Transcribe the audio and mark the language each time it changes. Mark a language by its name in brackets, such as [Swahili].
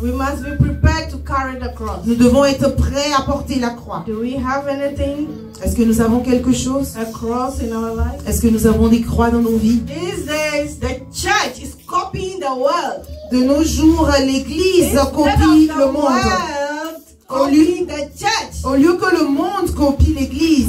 [English] we must be prepared to carry the cross. [French] nous devons être prêts à porter la croix. [English] Do we have anything? [French] Est-ce que nous avons quelque chose? [English] A cross in our life? [French] Est-ce que nous avons des croix dans nos vies? [English] These days, the church is copying the world. [French] De nos jours, l'Église copie le monde. Au lieu que le monde copie l'Église,